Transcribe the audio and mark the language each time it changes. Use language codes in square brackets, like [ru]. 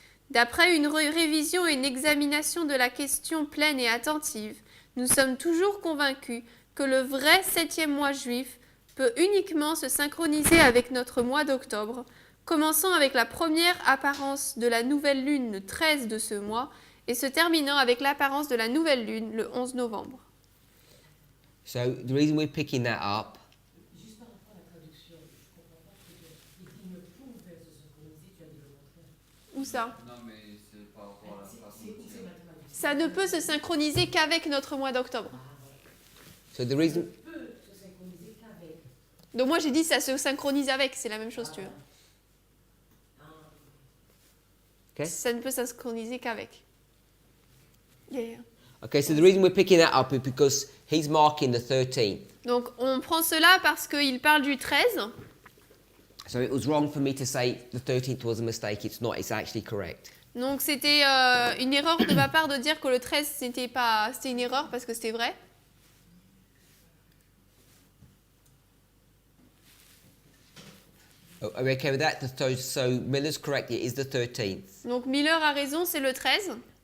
[fr] D'après une révision et une examination de la question pleine et attentive, nous sommes toujours convaincus que le vrai 7e mois juif peut uniquement se synchroniser avec notre mois d'octobre, commençant avec la première apparence de la nouvelle lune le 13 de ce mois et se terminant avec l'apparence de la nouvelle lune le 11 novembre. [en] So the reason we're picking that up, [fr] Juste par rapport à la traduction, je comprends pas ce que tu dis. Il ne pouvait se synchroniser, tu as dit le contraire. Où ça? Non, mais c'est par rapport à la façon C'est de où c'est dire. ma traduction? Ça ne peut se synchroniser qu'avec notre mois d'octobre. Ah, voilà. [en] so the reason [fr] Il peut se synchroniser qu'avec. Donc moi j'ai dit ça se synchronise avec, c'est la même chose, tu veux. Ah, [en] Okay? [fr] Ça ne peut synchroniser qu'avec. [en] Yeah. Okay, so the reason we're picking that up is because he's marking the 13th. [fr] Donc on prend cela parce qu'il parle du 13. [en] So it was wrong for me to say the 13th was a mistake. It's not. It's actually correct. [fr] Donc c'était une erreur de ma part de dire que le 13 c'était une erreur parce que c'était vrai. [en] Oh, are we okay with that? So Miller's correct. It is the 13th. [fr] Donc Miller a raison, c'est le 13.